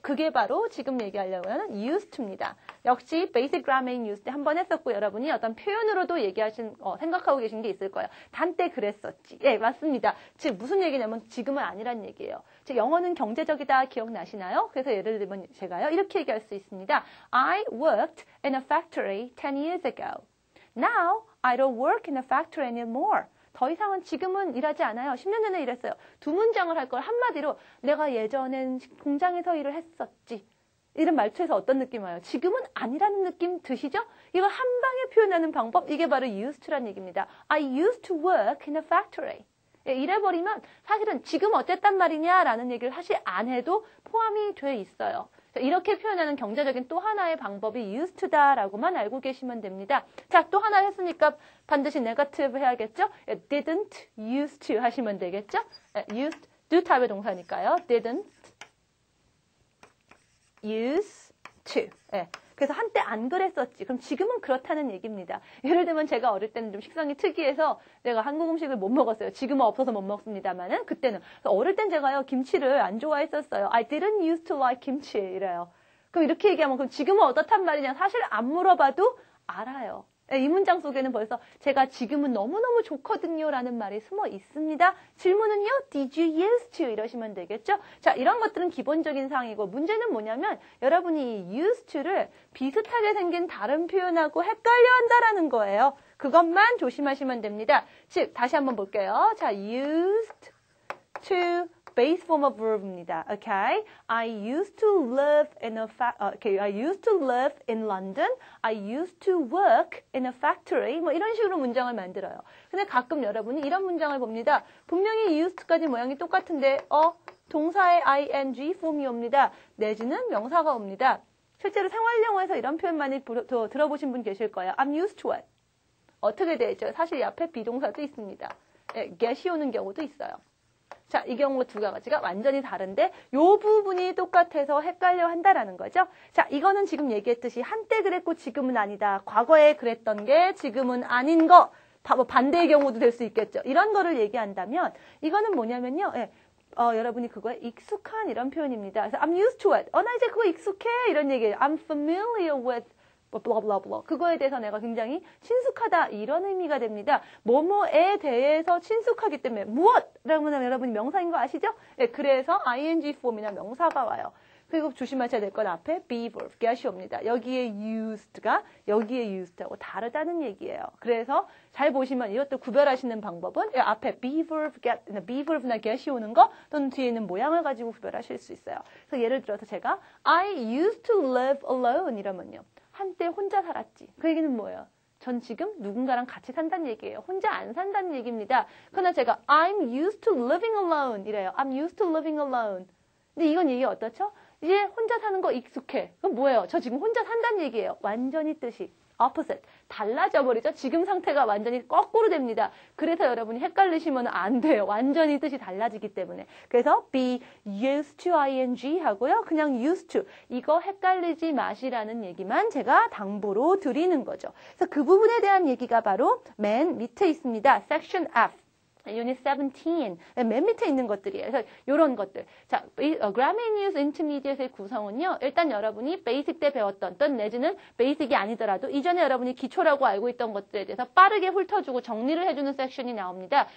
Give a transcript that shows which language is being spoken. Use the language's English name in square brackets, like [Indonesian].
[Korean] 그게 바로 지금 얘기하려고 하는 used to입니다. 역시 basic grammar used 때 한 번 했었고 여러분이 어떤 표현으로도 생각하고 계신 게 있을 거예요. 단때 그랬었지. 예, 맞습니다. 즉 무슨 얘기냐면 지금은 아니란 얘기예요. 즉 영어는 경제적이다 기억나시나요? 그래서 예를 들면 제가요 이렇게 얘기할 수 있습니다. [English] I worked in a factory 10 years ago. Now I don't work in a factory anymore. [Korean] 더 이상은 지금은 일하지 않아요. 10년 전에 일했어요. 두 문장을 할 걸 한마디로 내가 예전엔 공장에서 일을 했었지. 이런 말투에서 어떤 느낌 와요? 지금은 아니라는 느낌 드시죠? 이걸 한 방에 표현하는 방법, 이게 바로 used to라는 얘기입니다. [English] I used to work in a factory. [Korean] 예, 이래버리면 사실은 지금 어쨌단 말이냐라는 얘기를 사실 안 해도 포함이 돼 있어요. 이렇게 표현하는 경제적인 또 하나의 방법이 used to다라고만 알고 계시면 됩니다. 자, 또 하나 했으니까 반드시 negative 해야겠죠? didn't used to 하시면 되겠죠? used, do 타입의 동사니까요. [English] didn't use to. 예. [Korean] 그래서 한때 안 그랬었지. 그럼 지금은 그렇다는 얘기입니다. 예를 들면 제가 어릴 때는 좀 식성이 특이해서 내가 한국 음식을 못 먹었어요. 지금은 없어서 못 먹습니다만은 그때는. 어릴 땐 제가요, 김치를 안 좋아했었어요. [English] I didn't used to like 김치. [Korean] 이래요. 그럼 이렇게 얘기하면 그럼 지금은 어떻단 말이냐. 사실 안 물어봐도 알아요. 이 문장 속에는 벌써 제가 지금은 너무너무 좋거든요 라는 말이 숨어 있습니다. 질문은요, did you used to 이러시면 되겠죠? 자, 이런 것들은 기본적인 사항이고 문제는 뭐냐면 여러분이 used to를 비슷하게 생긴 다른 표현하고 헷갈려 한다라는 거예요. 그것만 조심하시면 됩니다. 즉, 다시 한번 볼게요. [English] 자, used to base form of verb입니다. Okay? I used to live in a I used to live in London. I used to work in a factory. [Korean] 뭐 이런 식으로 문장을 만들어요. 근데 가끔 여러분이 이런 문장을 봅니다. 분명히 used까지 모양이 똑같은데 동사의 ing 폼이 옵니다. 내지는 명사가 옵니다. 실제로 생활 영어에서 이런 표현 많이 들어보신 분 계실 거예요. [English] I'm used to it. [Korean] 어떻게 되죠? 사실 이 앞에 비동사도 있습니다. get이 오는 경우도 있어요. 자, 이 경우 두 가지가 완전히 다른데 요 부분이 똑같아서 헷갈려 한다라는 거죠. 자, 이거는 지금 얘기했듯이 한때 그랬고 지금은 아니다. 과거에 그랬던 게 지금은 아닌 거. 뭐 반대의 경우도 될 수 있겠죠. 이런 거를 얘기한다면 이거는 뭐냐면요. 여러분이 그거에 익숙한 이런 표현입니다. 그래서 [English] I'm used to it. [Korean] 나 이제 그거 익숙해. 이런 얘기예요. [English] I'm familiar with blah blah blah. [Korean] 그거에 대해서 내가 굉장히 친숙하다 이런 의미가 됩니다. 뭐뭐에 대해서 친숙하기 때문에 무엇이라고 하면 여러분이 명사인 거 아시죠? 네, 그래서 ing 폼이나 명사가 와요. 그리고 조심하셔야 될 건 앞에 be verb, get이 옵니다. 여기에 used가 여기에 used하고 다르다는 얘기예요. 그래서 잘 보시면 이것도 구별하시는 방법은 앞에 be verb, be verb나 get이 오는 거 또는 뒤에 있는 모양을 가지고 구별하실 수 있어요. 그래서 예를 들어서 제가 [English] I used to live alone [Korean] 이러면요. 한때 혼자 살았지. 그 얘기는 뭐예요? 전 지금 누군가랑 같이 산다는 얘기예요. 혼자 안 산다는 얘기입니다. 그러나 제가 [English] I'm used to living alone [Korean] 이래요. [English] I'm used to living alone. [Korean] 근데 이건 얘기 어떻죠? 이제 혼자 사는 거 익숙해. 그럼 뭐예요? 저 지금 혼자 산다는 얘기예요. 완전히 뜻이. opposite. 달라져 버리죠. 지금 상태가 완전히 거꾸로 됩니다. 그래서 여러분이 헷갈리시면 안 돼요. 완전히 뜻이 달라지기 때문에. 그래서 be used to ing 하고요. 그냥 used to. 이거 헷갈리지 마시라는 얘기만 제가 당부로 드리는 거죠. 그래서 그 부분에 대한 얘기가 바로 맨 밑에 있습니다. [English] section F. Unit 17. [Korean] 맨 밑에 있는 것들이에요. 그래서 이런 것들. 자, Grammar News Intermediate의 구성은요. 일단 여러분이 베이직 때 배웠던 또는 내지는 베이직이 아니더라도 이전에 여러분이 기초라고 알고 있던 것들에 대해서 빠르게 훑어주고 정리를 해주는 섹션이 나옵니다.